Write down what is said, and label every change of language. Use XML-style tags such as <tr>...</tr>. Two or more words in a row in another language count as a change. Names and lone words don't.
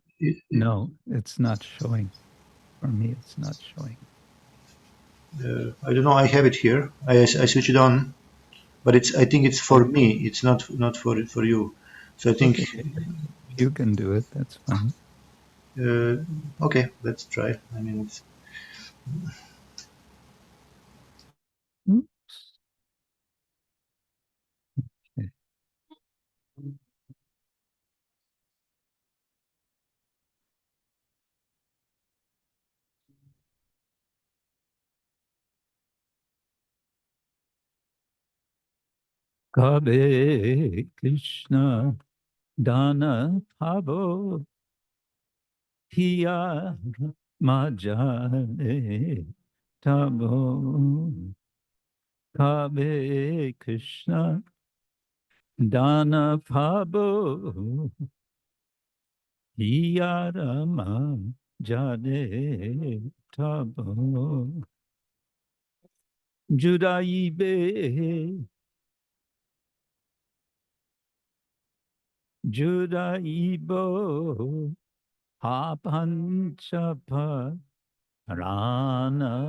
<en>No, it's not showing. For me, it's not showing. I don't know. I have it here. I switch it on, but I think it's for me. It's not for you. So I think you can do it. That's fine. Okay, let's try. I mean, it's. Okay.</en> <bn>কবে কৃষ্ণ ধন পাবো হিয়া মাঝারে থোবো. কবে কৃষ্ণ ধন পাবো হিয়ার মাঝারে থোবো. জুড়াইবো পাঁচ পরাণ.</bn>